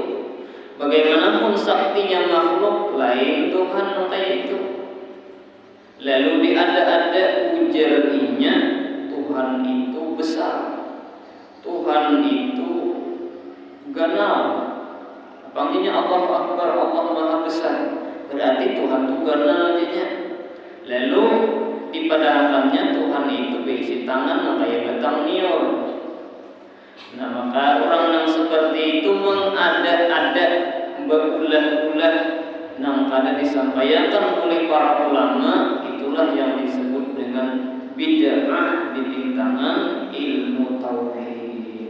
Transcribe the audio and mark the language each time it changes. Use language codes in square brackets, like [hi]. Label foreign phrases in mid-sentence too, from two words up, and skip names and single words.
[bjn] Bagaimanapun saktinya makhluk, lain Tuhan kayak itu. Lalu di ada ujarnya Tuhan itu besar, Tuhan itu ganal. [id] Panggilnya [ar] Allah Akbar, [id] Allah Maha Besar. [bjn] Berarti Tuhan itu ganal aja. Lalu dipadahkannya Tuhan itu berisi tangan kayak batang nior. [id] Nah maka orang yang seperti itu mengada-ada, berulah-ulah, yang kada disampaikan oleh para ulama, itulah yang disebut dengan bid'ah di tintangan ilmu tauhid.